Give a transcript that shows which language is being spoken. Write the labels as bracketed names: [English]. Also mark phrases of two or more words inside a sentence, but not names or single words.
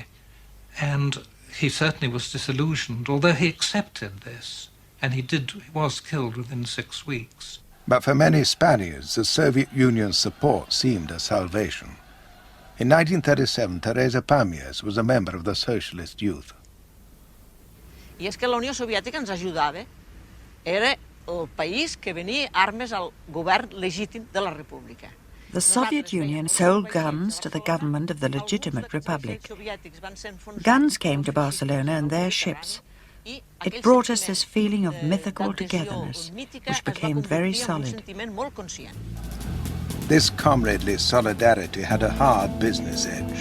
[English] And he certainly was disillusioned, although he accepted this, and he was killed within 6 weeks. But for many Spaniards, the Soviet Union's support seemed a salvation. In 1937, Teresa Pàmies was a member of the Socialist Youth. [Catalan] I és que la Unió Soviètica ens ajudava. Era el país que venia armes al govern legítim de la República. [English] The Soviet Union sold guns to the government of the legitimate republic. Guns came to Barcelona in their ships. It brought us this feeling of mythical togetherness, which became very solid. This comradely solidarity had a hard business edge.